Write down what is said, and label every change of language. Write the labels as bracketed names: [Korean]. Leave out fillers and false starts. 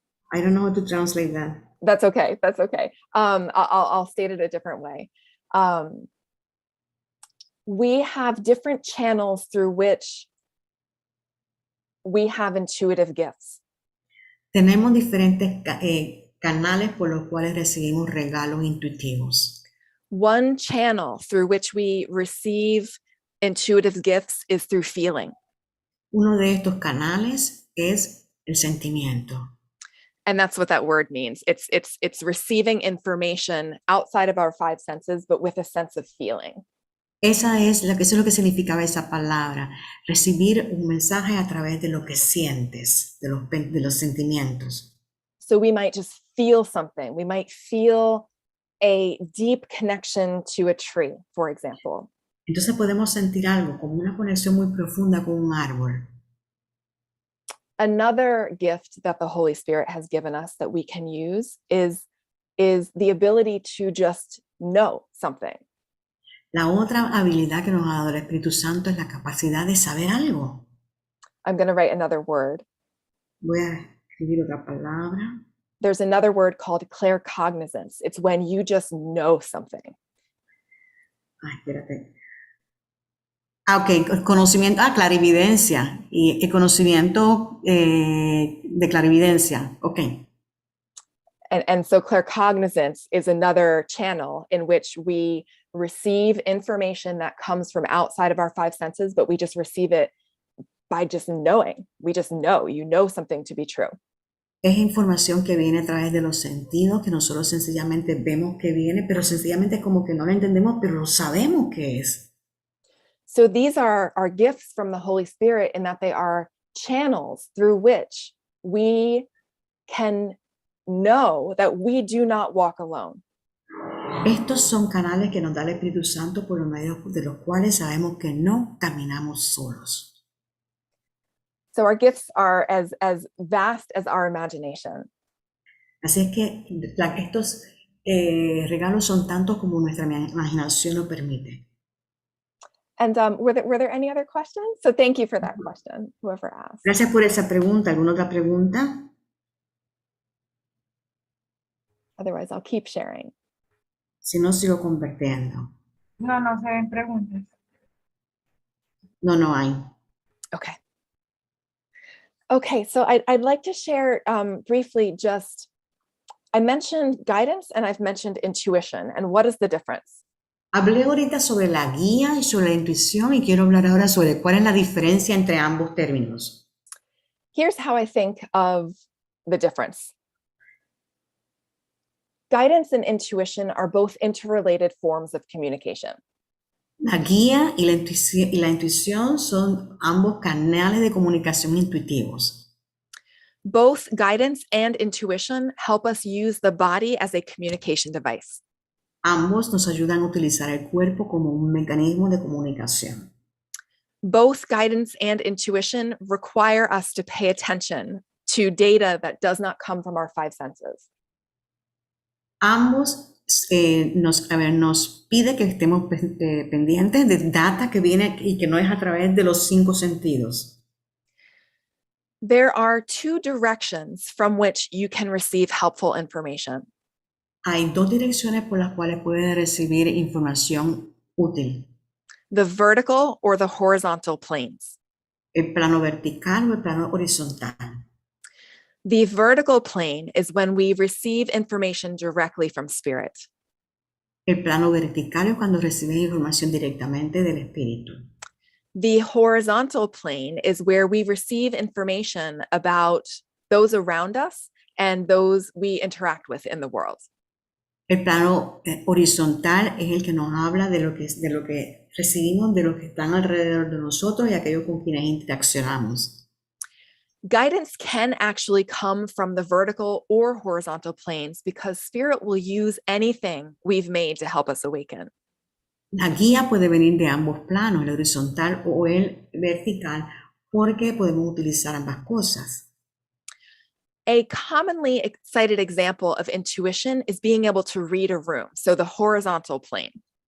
[English] I don't know how to translate that. That's okay. That's okay. I'll state it a different way. We have different channels through which we have intuitive gifts. [Spanish] Tenemos diferentes canales por los cuales recibimos regalos intuitivos. [English] One channel through which we receive intuitive gifts is through feeling. [Spanish] Uno de estos canales es el sentimiento. [English] And that's what that word means. It's receiving information outside of our five senses, but with a sense of feeling. [Spanish] Eso es lo que significaba esa palabra, recibir un mensaje a través de lo que sientes, de los sentimientos. [English] So we might just feel something. We might feel a deep connection to a tree, for example. [Spanish] Entonces podemos sentir algo como una conexión muy profunda con un árbol. [English] Another gift that the Holy Spirit has given us that we can use is the ability to just know something. [Spanish] La otra habilidad que nos ha dado el Espíritu Santo es la capacidad de saber algo. [English] I'm going to write another word. [Spanish] Voy a escribir otra palabra. [English] There's another word called claircognizance. It's when you just know something. [Spanish] Espérate. Ok, conocimiento, clarividencia. Y el conocimiento de clarividencia. Ok. [English] And so claircognizance is another channel in which we receive information that comes from outside of our five senses, but we just receive it by just knowing. We just know, you know something to be true. [Spanish] Es información que viene a través de los sentidos, que nosotros sencillamente vemos que viene, pero sencillamente es como que no lo entendemos, pero lo sabemos que es. [English] So these are gifts from the Holy Spirit in that they are channels through which we can know that we do not walk alone. [Spanish] Estos son canales que nos da el Espíritu Santo por medio de los cuales sabemos que no caminamos solos. [English] So our gifts are as vast as our imagination. [Spanish] Así es que estos regalos son tantos como nuestra imaginación lo permite. [English] And were there any other questions? So thank you for that question, whoever asked. [Spanish] Gracias por esa pregunta. ¿Alguna otra pregunta? [English] Otherwise, I'll keep sharing. [Spanish] Si no, sigo compartiendo. No, no se ven preguntas. No hay. Okay. [English] Okay, so I'd like to share briefly just, I mentioned guidance and I've mentioned intuition, and what is the difference? [Spanish] Hablé ahorita sobre la guía y sobre la intuición y quiero hablar ahora sobre cuál es la diferencia entre ambos términos. [English] Here's how I think of the difference. Guidance and intuition are both interrelated forms of communication. [Spanish] La guía y la intuición son ambos canales de comunicación intuitivos. [English] Both guidance and intuition help us use the body as a communication device. [Spanish] Ambos nos ayudan a utilizar el cuerpo como un mecanismo de comunicación. [English] Both guidance and intuition require us to pay attention to data that does not come from our five senses. [Spanish] Ambos nos pide que estemos pendientes de data que viene y que no es a través de los 5 sentidos. [English] There are two directions from which you can receive helpful information. [Spanish] Hay 2 direcciones por las cuales puedes recibir información útil. [English] The vertical or the horizontal planes. [Spanish] El plano vertical o el plano horizontal. [English] The vertical plane is when we receive information directly from spirit. [Spanish] El plano vertical es cuando recibes información directamente del espíritu. [English] The horizontal plane is where we receive information about those around us and those we interact with in the world. [Spanish] El plano horizontal es el que nos habla de lo que recibimos, de los que están alrededor de nosotros y aquellos con quienes interaccionamos. [English] Guidance can actually come from the vertical or horizontal planes because spirit will use anything we've made to help us awaken. [Spanish] La guía puede venir de ambos planos, el horizontal o el vertical, porque podemos utilizar ambas cosas. [English] A commonly cited example of intuition is being able to read a room, so the horizontal plane.